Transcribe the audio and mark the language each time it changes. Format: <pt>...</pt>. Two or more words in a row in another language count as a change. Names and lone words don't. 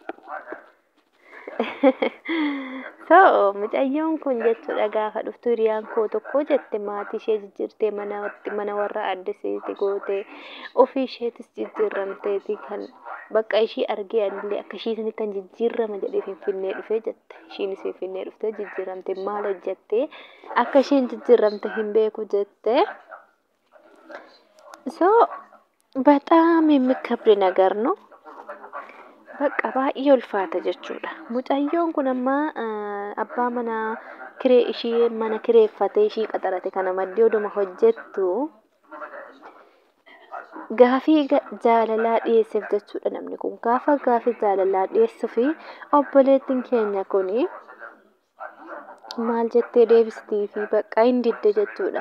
<om>Mucayyoon kun jechuudha gaafa dhuftu hiriyaan koo tokko jette maatii ishee jijjiirtee mana warra addisiiti goote ofii isheetis jijjiiramteeti kan bakka ishii argee anillee akka ishiisin kan jijjiirama jedhee Finfinnee dhufee jette. Ishiinis Finfinnee dhuftee jijjiiramte maal hojjette akka ishiin jijjiiramte hin beeku jette.</om> <am>በጣም የሚከብድ ነገር ነው። በቃ</am> <om>baay'ee ulfaata jechuudha. Mucayyoon kun amma abbaa mana kiree ishii mana kireeffatee ishii qaxarate kana maddii oduma hojjettu gaafii jaalalaa dhiyeesseef jechuudha namni kun. Gaafa gaafii jaalalaa dhiyeessuu fi obboleettiin keenya kun maal jettee deebistii fi bakka hin didde jechuudha.</om>